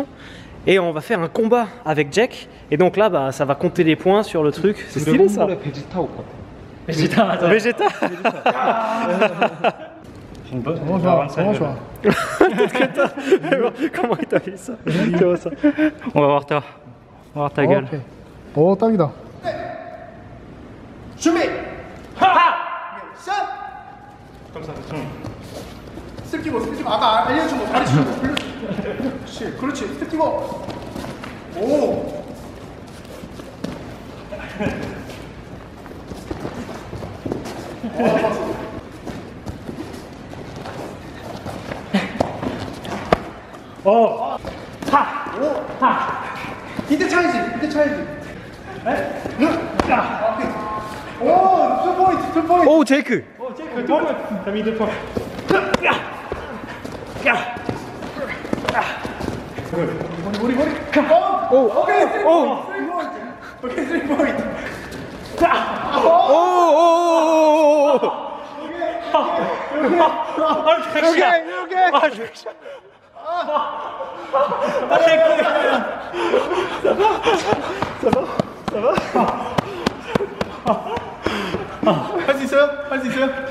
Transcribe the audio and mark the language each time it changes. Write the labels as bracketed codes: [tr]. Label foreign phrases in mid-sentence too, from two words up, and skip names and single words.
[fr] Et on va faire un combat avec Jack. Et donc là bah, ça va compter les points sur le truc. C'est stylé ça. Vegeta. Comment il t'a fait ça? Tu vois ça? On va voir ta gueule. [ko] 오 딱이다. 준비. 샷. 스텝 키고 아까 알려준 거 다리 치고 그렇지 스텝 키고 오 이때 차야지 에? [en] okay two point [ko] 오 제이크. [fr] T'as mis 2 points. [ko] 머리 오. 오케이 오. [en] okay 3 point [ko] 오. 할 수 있어요? 할 수 있어요?